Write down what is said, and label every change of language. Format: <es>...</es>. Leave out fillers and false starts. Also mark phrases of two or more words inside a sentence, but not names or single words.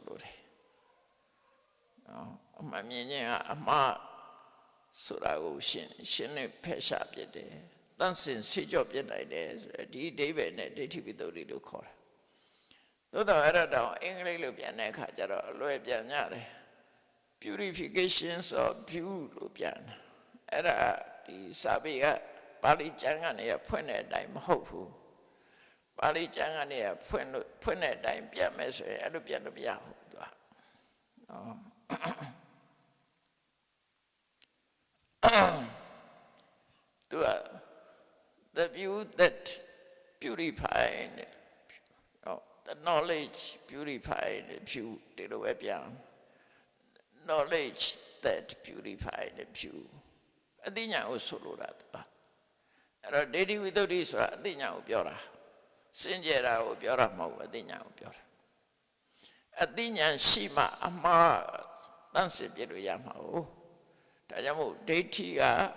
<my>လိုတယ်နော်အမှန်မြင်ခြင်းကအမှားဆိုတာကိုရှင်းနဲ့ဖယ်ရှားပြတယ်တန်ရှင်းစေ ကြောပြနိုင်တယ်ဆိုတော့ဒီအဓိပ္ပာယ်နဲ့ဒိဋ္ဌိဝိတ္တုလို့ခေါ်တာသို့တော်အဲ့ဒါတော့အင်္ဂလိပ်လိုပြန်တဲ့အခါကျတော့အလွယ်ပြန်ကြတယ်</my> <en>purifications of view</en> <my>လို့ပြန်အဲ့ဒါဒီစာပေကပါဠိကျမ်းကနေဖွင့်တဲ့အတိုင်းမဟုတ်ဘူးပါဠိကျမ်းကနေဖွင့်တဲ့အတိုင်းပြန်မယ်ဆိုရင်အဲ့လိုပြန်လို့မရဘူးသူကနော်</my> <en>သူက the view that purified the knowledge purified view ဒီလိုပဲပြန် knowledge that purified view</en> <my>အသိဉာဏ်ကိုဆိုလိုတာသူကအဲ့တော့ဒိဋ္ဌိဝိတ္တုဆိုတာအသိဉာဏ်ကိုပြောတာစင်ကြယ်တာကိုပြောတာမဟုတ်ဘူးအသိဉာဏ်ကိုပြောတာအသိဉာဏ်ရှိမှအမှားတန်းစစ်ပြလို့ရမှာ哦ဒါကြောင့်မို့ဒိဋ္ဌိက</my>